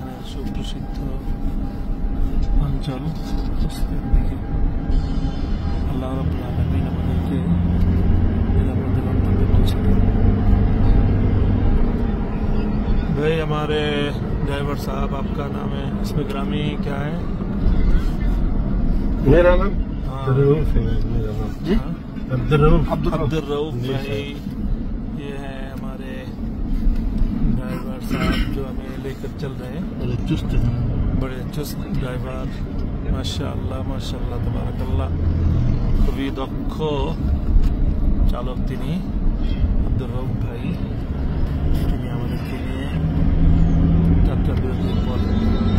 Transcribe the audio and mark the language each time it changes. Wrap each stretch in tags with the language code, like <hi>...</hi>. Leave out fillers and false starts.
<bn>সুপ্রসিদ্ধ অঞ্চল খোস্তের দিকে</bn> <ar>अल्लाह रब्बुल आलमीन</ar> <bn>আমাদেরকে</bn> <hi>निरापद गंतव्य पहुंचाए। भाई हमारे ड्राइवर साहब, आपका नाम है, इसमें ग्रामी क्या है? मेरा नाम अब्दुल रऊफ भाई। ये है हमारे ड्राइवर साहब जो हमें लेकर चल रहे हैं। बड़े चुस्त ड्राइवर, माशाअल्लाह माशाअल्लाह तबारकाल्लाह।</hi> <bn>খুবই দক্ষ চালক তিনি, আব্দুর রউফ ভাই। তিনি আমাদেরকে নিয়ে যাত্রা বিরতির পর</bn>